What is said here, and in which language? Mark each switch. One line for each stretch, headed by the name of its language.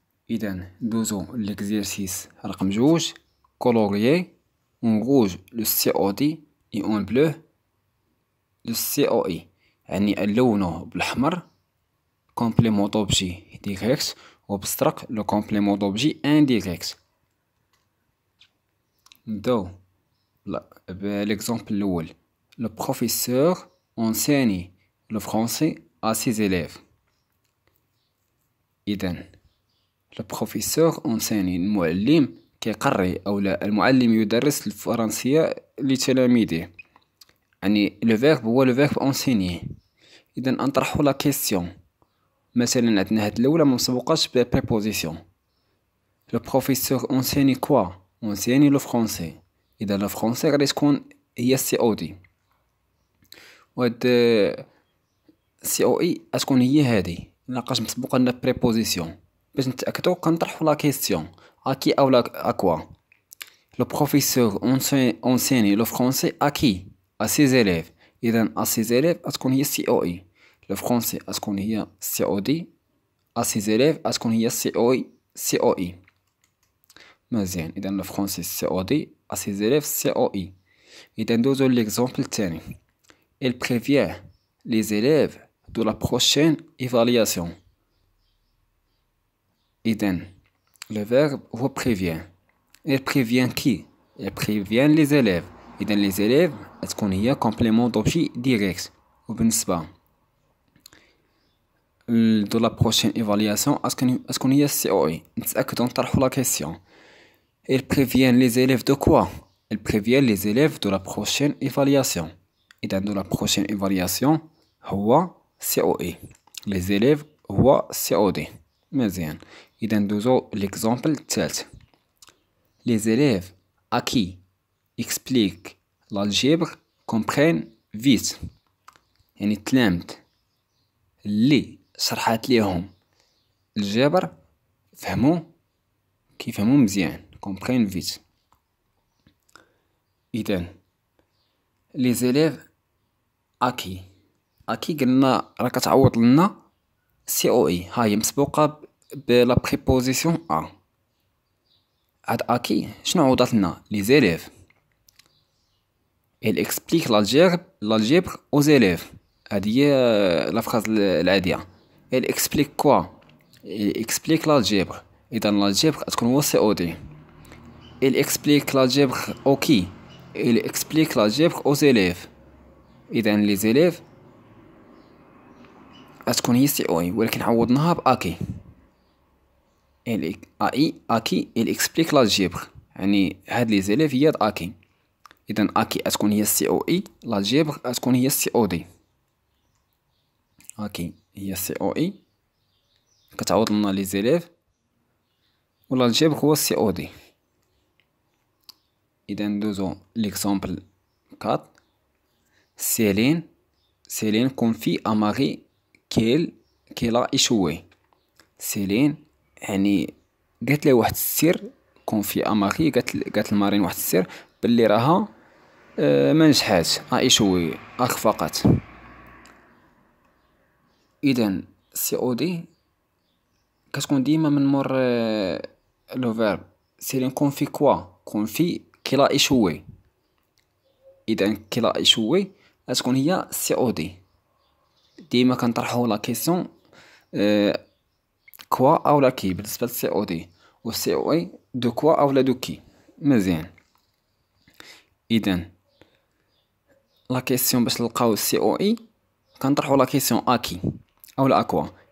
Arabic: اذا ندوزو ليكزيرسيس رقم 2.
French: colorier en rouge le COD et en bleu le COI،
Arabic: يعني اللونه بالأحمر كومبليمون دوبجي ديريكت، وبالزرق لو كومبليمون دوبجي انديريكت. نبداو بالإكزامبل الأول. لو بروفيسور enseigne
French: le français à ses élèves.
Arabic: إذن
French: le professeur enseigne
Arabic: المعلم كيقري أو لا المعلم يدرس الفرنسية لتلاميذه.
French: يعني le verbe هو le verbe enseigner.
Arabic: إذن نطرحو لا كيسيون. مثلا عندنا هاد الأولى مسبوقاش ب préposition.
French: Le professeur enseigne quoi? enseigne le français.
Arabic: إذا le français غادي تكون هي COD. وهاد COE غتكون هي هادي لقاش مسبوقة لنا préposition. باش نتأكدو كنطرحو لا كيسيون أكي أو لا أكوا.
French: Le professeur enseigne le français à qui? à ses élèves. إذا à ses élèves غتكون هي COE. le français غتكون هي COD. à ses élèves غتكون هي COE.
Arabic: مزيان.
French: إذا le français COD à ses élèves COE.
Arabic: إذا ندوزو l'exemple الثاني.
French: Elle prévient les élèves de la prochaine évaluation. إذا le verbe هو prévient. Elle prévient qui? Elle prévient les élèves. إذا les élèves غتكون هي complément d'objet direct. وبالنسبة de la prochaine évaluation غتكون هي COE.
Arabic: نتأكدو نطرحو لا كيسيون.
French: Elle prévient les élèves de quoi? Elle prévient les élèves de la prochaine évaluation. إذا de la prochaine évaluation هو COE. les élèves هو COD.
Arabic: مزيان. إذا ندوزو l'exemple الثالث.
French: Les élèves à qui explique l'algèbre comprennent vite.
Arabic: يعني التلامذ اللي شرحات ليهم الجبر كيفهمو مزيان.
French: comprennent vite.
Arabic: إذن les élèves à qui قلنا راه كتعوض لنا COE. ها هي مسبوقة بلا préposition à. هاد أكي شنو عوضات لنا؟ les élèves.
French: elle explique l'algèbre aux élèves.
Arabic: هادي هي لا فراز العادية.
French: elle explique quoi? elle explique l'algèbre.
Arabic: إذا l'algèbre غتكون هو COD.
French: elle explique l'algèbre au qui? elle explique l'algèbre aux élèves.
Arabic: إذا les élèves غتكون هي COE ولكن عوضناها بأكي.
French: أكي elle explique l'algèbre.
Arabic: يعني هاد les élèves هي أكي. إذا أكي غتكون هي COE. l'algèbre غتكون هي COD. أكي هي COE كتعوض لنا les élèves و l'algèbre هو COD. إذا ندوزو l'exemple 4.
French: Céline confie à Marie qu'elle a échoué.
Arabic: Céline يعني قالت له واحد السر. confie à Marie قالت لمارين واحد السر باللي راها ما نجحاتش. échoué أخفقت. إذا COD كتكون ديما من مور لو فيرب.
French: Céline confie quoi? confie qu'elle a échoué. إذا qu'elle a échoué غتكون هي COD.
Arabic: ديما كنطرحو لا كيسيون كوا أو لا كي بالنسبة ل COD. و COE دو كوا أو لا دو كي. مزيان. إذا لا كيسيون باش نلقاو COE كنطرحو لا كيسيون أكي أو لا أكوا.